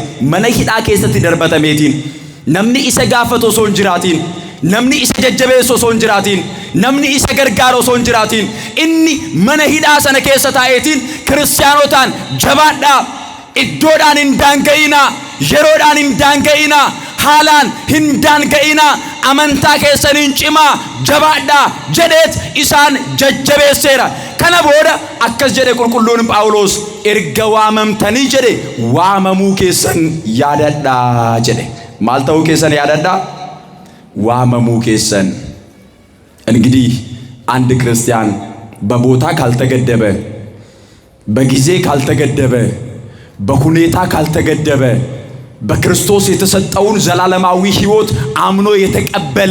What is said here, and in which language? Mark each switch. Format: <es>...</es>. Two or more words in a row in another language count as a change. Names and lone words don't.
<om>Mana hidhaa keessatti darbatameetiin namni isa gaafatu osoo hin jiraatiin, namni isa jajjabeessu osoo hin jiraatiin, namni isa gargaaru osoo hin jiraatiin, inni mana hidhaa sana keessa taa'eetiin kiristaanotaan jabaadhaa, iddoodhaan hin daanga'inaa, yeroodhaan hin daanga'inaa, haalaan hin daanga'inaa, amantaa keessaniin cimaa jabaadhaa jedheet isaan jajjabeesseera. Kana booda akkas jedhe qulqulluun Phaawulos, erga waamamtanii jedhe waamamuu keessan yaadadhaa jedhe. Maal ta'uu keessan yaadadhaa? waamamuu keessan</om> <am>እንግዲህ አንድ ክርስቲያን በቦታ ካልተገደበ በጊዜ ካልተገደበ በሁኔታ ካልተገደበ በክርስቶስ የተሰጠውን ዘላለማዊ ሕይወት አምኖ የተቀበለ</am>